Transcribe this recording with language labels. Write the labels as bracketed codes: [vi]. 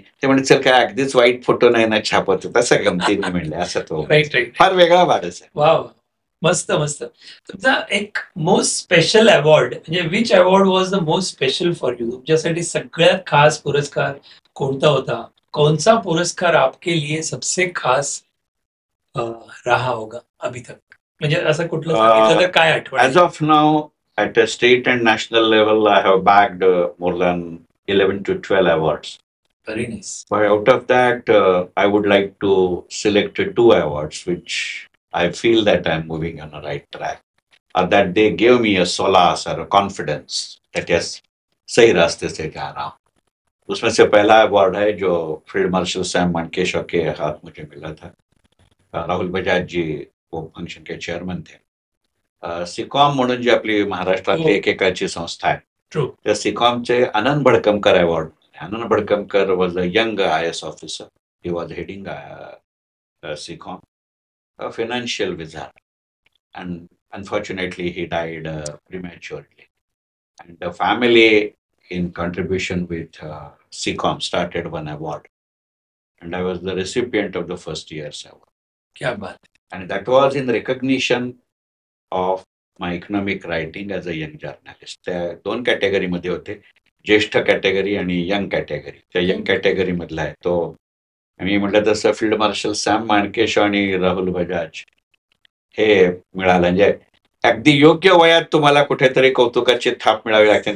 [mr] ते म्हणजे चल काय अगदीच वाईट फोटो नाही ना छापत, तसं गमतीने म्हणले. असं तो फार वेगळा माणूस आहे. वा, मस्त मस्त. तुमचा एक [en] Most special award म्हणजे which award was the most special for you? [mr] तुमच्यासाठी सगळ्यात खास पुरस्कार कोणता होता? [hi] कौनसा पुरस्कार आपके लिए सबसे खास रहा होगा अभी तक? [mr] म्हणजे असं कुठलं सांगितलं तर काय आठवण? [en] As of now at a state and national level, I have bagged more than 11 to 12 awards. Very nice. But out of that, I would like to select 2 awards, which I feel that I'm moving on the right track, or that they gave me a solace or a confidence that yes, [hi] सही रास्ते से जा रहा हूँ. उसमें से पहला award है जो फील्ड मार्शल सैम मानकेशव के हाथ मुझे मिला था. राहुल बजाज जी वो फंक्शन के चेयरमैन थे. [mr] सिकॉम म्हणून जी आपली महाराष्ट्रातली एकेकाची संस्था आहे [en] True. [mr] त्या सिकॉमचे आनंद Bhadkamkar award. [en] Anand Bhadkamkar was a young IAS officer. He was heading SICOM, a financial wizard, and unfortunately he died prematurely. And the family, in contribution with SECOM, started one award, and I was the recipient of the first year's award. [hi] क्या बात. [en] And that was in recognition of my economic writing as a young journalist. [mr] त्या 2 कॅटेगरीमध्ये होते, ज्येष्ठ category आणि young category. त्या young category मधला आहे तो. मी म्हटलं तसं फील्ड मार्शल सॅम माणकेश आणि राहुल बजाज हे मिळालं. म्हणजे अगदी योग्य वयात तुम्हाला कुठेतरी कौतुकाची थाप मिळावी लागते.